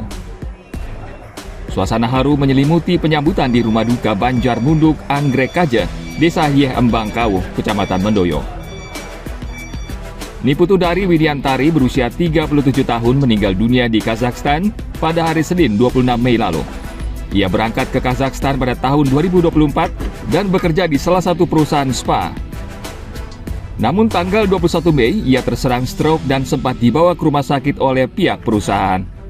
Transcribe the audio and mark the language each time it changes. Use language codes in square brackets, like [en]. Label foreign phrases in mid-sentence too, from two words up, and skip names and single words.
[id] Suasana haru menyelimuti penyambutan di rumah duka Banjar Munduk, Anggrek Kaje, Desa Hieh Embang Kawuh, Kecamatan Mendoyo. Niputu Dari Widiantari berusia 37 tahun meninggal dunia di Kazakhstan pada hari Senin 26 Mei lalu. Ia berangkat ke Kazakhstan pada tahun 2024 dan bekerja di salah satu perusahaan spa. Namun tanggal 21 Mei ia terserang stroke dan sempat dibawa ke rumah sakit oleh pihak perusahaan.